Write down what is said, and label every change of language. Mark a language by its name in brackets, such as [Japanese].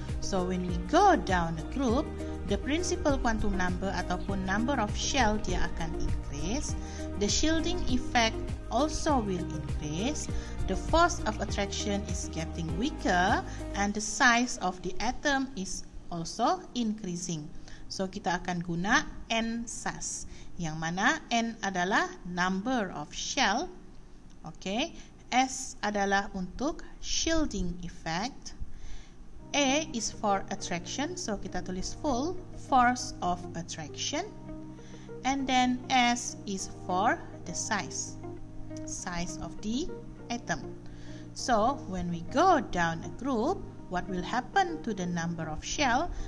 [English] So when we go down a group, the principal quantum number [Malay] ataupun [English] number of shell [Malay] dia akan [English] increase. The shielding effect also will increase. The force of attraction is getting weaker and the size of the atom is also increasing. [Malay] So kita akan guna NSAS, yang mana N adalah [English] number of shell. [Malay] Oke, S adalah untuk shielding effect. [English] A is for attraction, so [Malay] kita tulis [English] full force of attraction. And then S is for the size of the atom. So when we go down a group, what will happen to the number of shell?